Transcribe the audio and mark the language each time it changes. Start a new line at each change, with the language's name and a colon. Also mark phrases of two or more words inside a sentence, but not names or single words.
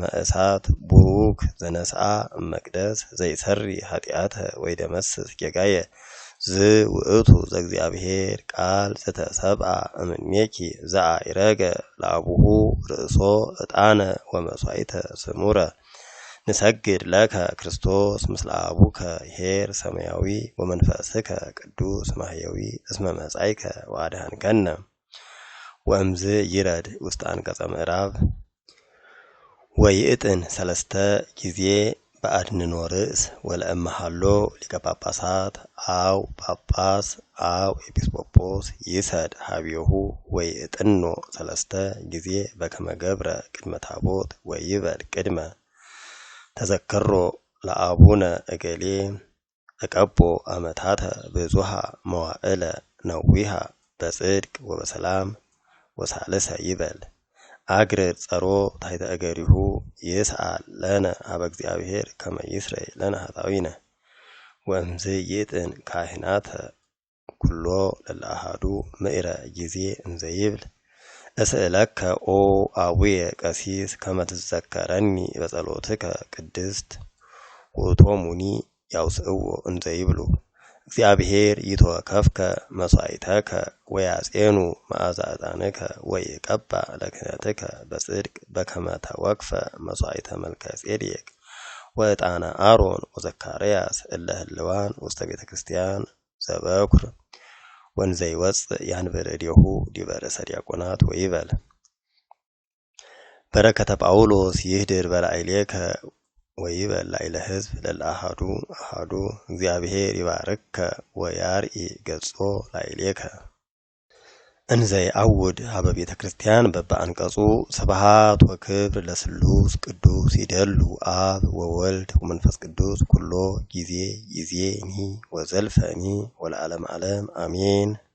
Geez: እሳት ቡሩክ ዘነስአ እመቅደስ ዘይሰሪ ኃጢአተ ወይደመስስ ጌጋየ ውእቱ ዘእግዚአብሔር ቃል ዘተሰብአ እምኔኪ ዘአይረገ ለአቡሁ ርእሶ ዕጣነ ወመሥዋዕተ ስሙረ ንሰግድ ለከ ክርስቶስ ምስለ አቡከ ኄር ሰማያዊ ወመንፈስከ ቅዱስ ማህያዊ እስመ መጻእከ ወአድኀንከነ። ወእምዝ ይረድ ውስጥ አንቀጸ ምዕራብ ወይእጥን ሰለስተ ጊዜ በአድንኖ ርእስ ወለእመሃሎ ሊቀ ጳጳሳት አው ጳጳስ አው ኤጲስቆጶስ ይሰድ ሀቢሁ ወይእጥኖ ሰለስተ ጊዜ በከመ ገብረ ቅድመ ታቦት ወይበል ቅድመ ተዘከሮ ለአቡነ እገሌ እቀቦ አመታተ ብዙሃ መዋዕለ ነዊሃ በጽድቅ ወበሰላም ወሳልሰ ይበል አግርር ጸሮ ታሕተ እገሪሁ ይስአል ለነ ሀበ እግዚአብሔር ከመ ይስረይ ለነ ኃጣውኢነ። ወእምዝ ይእጥን ካህናተ ኩሎ ለለአሐዱ ምዕረ ጊዜ እንዘ ይብል እስእለከ ኦ አቡየ ቀሲስ ከመ ትዘከረኒ በጸሎትከ ቅድስት ውእቶሙኒ ያውስእዎ እንዘ ይብሉ እግዚአብሔር ይትወከፍከ መሥዋዕተከ ወያጼኑ መዓዛ ዕጣንከ ወይቀባ ለክህነትከ በጽድቅ በከመ ተወክፈ መሥዋዕተ መልከ ጼዴቅ ወዕጣነ አሮን ወዘካርያስ እለ ህልዋን ውስተ ቤተ ክርስቲያን ዘበኩር ወንዘ ይወፅእ ያንብር እዴሁ ዲበ ርእሰ ዲያቆናት ወይበል በረከተ ጳውሎስ ይህድር በላዕሌከ ወይበል ላዕለ ሕዝብ ለለአሐዱ አሐዱ እግዚአብሔር ይባርከ ወያርኢ ገጾ ላዕሌከ እንዘ ይዐውድ ሀበ ቤተ ክርስቲያን በበአንቀጹ ስብሐት ወክብር ለስሉስ ቅዱስ ይደሉ አብ ወወልድ ወመንፈስ ቅዱስ ኩሎ ጊዜ ይእዜኒ ወዘልፈኒ ወለዓለመ ዓለም አሜን።